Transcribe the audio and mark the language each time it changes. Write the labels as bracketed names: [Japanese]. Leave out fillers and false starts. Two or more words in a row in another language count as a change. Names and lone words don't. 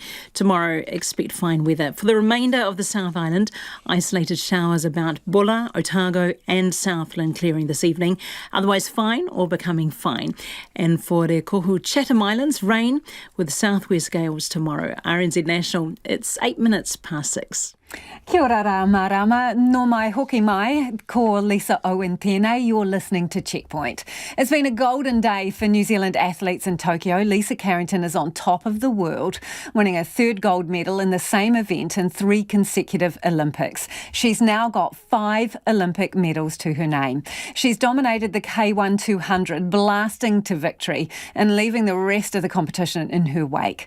[English] Tomorrow, expect fine weather. For the remainder of the South Island, isolated showers about Bulla, Otago and Southland clearing this evening, otherwise fine or becoming fine. And for Re Kohu Chatham Islands, rain with southwest gales tomorrow. RNZ National, it's 6:08. [Māori] Kia ora rā marama, no mai hoki mai, ko Lisa Owen tēnei, [English] you're listening to Checkpoint. It's been a golden day for New Zealand athletes in Tokyo. Lisa Carrington is on top of the world, winning a 3rd gold medal in the same event in 3 consecutive Olympics. She's now got 5 Olympic medals to her name. She's dominated the K1 200, blasting to victory and leaving the rest of the competition in her wake.